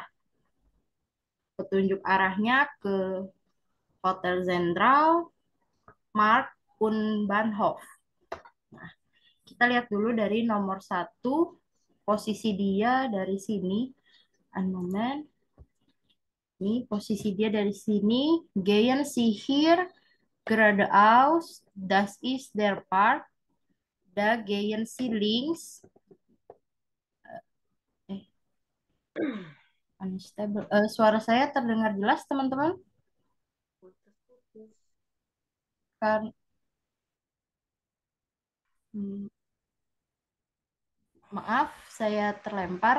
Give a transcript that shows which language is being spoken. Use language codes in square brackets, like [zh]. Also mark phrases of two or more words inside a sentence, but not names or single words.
[id] Petunjuk arahnya ke Hotel Zentral, [de] Markt, und Bahnhof. [id] Nah, kita lihat dulu dari nomor 1, posisi dia dari sini. Anomen. Ini posisi dia dari sini. [de] Gehen Sie hier geradeaus, das ist der Park. Da gehen Sie links. [en] Eh, unstable. [id] Suara saya terdengar jelas, teman-teman? Putus-putus. Kan, hmm, maaf, saya terlempar.